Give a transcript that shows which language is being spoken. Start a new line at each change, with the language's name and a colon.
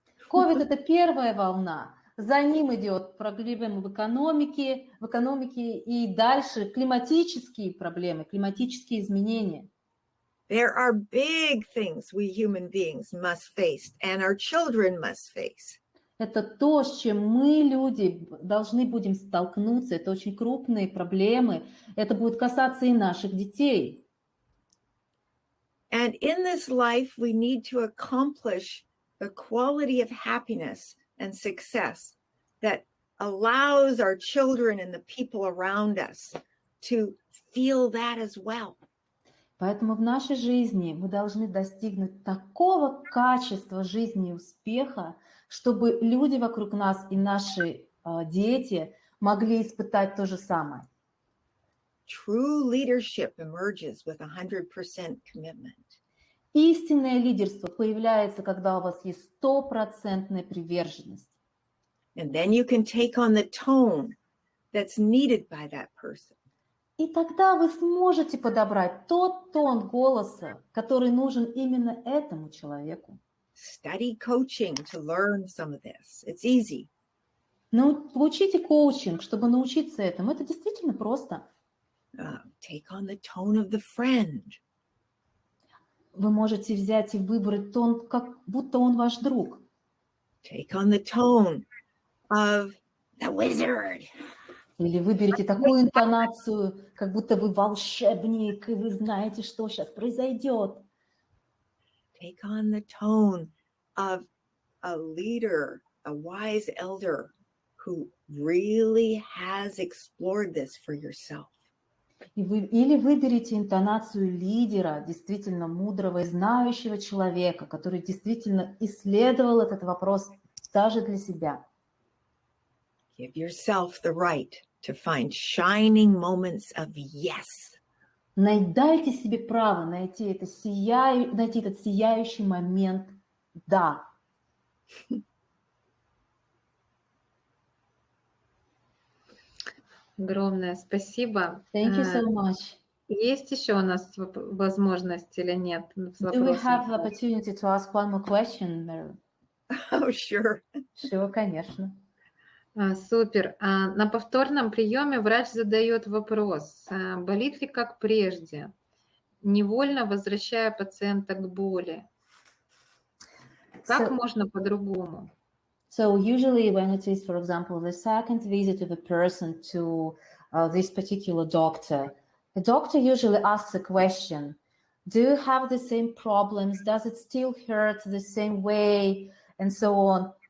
Russian: COVID – это первая волна. За ним идет проблемы в экономике и дальше климатические проблемы, климатические изменения.
English: There are big things we human beings must face and our children must face.
Russian: Это то, с чем мы, люди, должны будем столкнуться. Это очень крупные проблемы. Это будет касаться и наших детей.
English: And in this life, we need to accomplish the quality of happiness and success that allows our children and the people around us to feel that as well.
Russian: Поэтому в нашей жизни мы должны достигнуть такого качества жизни и успеха, чтобы люди вокруг нас и наши дети могли испытать то же самое.
English: True leadership emerges with 100% commitment.
Russian: Истинное лидерство появляется, когда у вас есть стопроцентная приверженность.
English: And then you can take on the tone that's needed by that person.
Russian: И тогда вы сможете подобрать тот тон голоса, который нужен именно этому человеку.
English: Study coaching to learn some of this. It's easy.
Russian: Ну, получите коучинг, чтобы научиться этому. Это действительно просто.
English: Take on the tone of the friend.
Russian: Вы можете взять и выбрать тон, как будто он ваш друг.
English: Take on the tone of the wizard.
Russian: Или выберите такую интонацию, как будто вы волшебник, и вы знаете, что сейчас произойдет.
English: Take on the tone of a leader, a wise elder who really has explored this for yourself.
Russian: Или выберите интонацию лидера, действительно мудрого и знающего человека, который действительно исследовал этот вопрос даже для себя.
English: Give yourself the right to find shining moments of yes.
Russian: Дайте себе право найти этот сияющий момент «да». Огромное спасибо.
English: Thank you so much.
Russian: Есть еще у нас возможность или нет?
English: Do we have the opportunity to ask one more question, Meryl? Oh, sure. Sure,
Russian: конечно. Супер. На повторном приеме врач задает вопрос, болит ли как прежде, невольно возвращая пациента к боли. Как можно по-другому?
English: So usually when it is, for example, the second visit of a person to this particular doctor, the doctor usually asks a question, do you have the same problems? Does it still hurt the same way? And so on.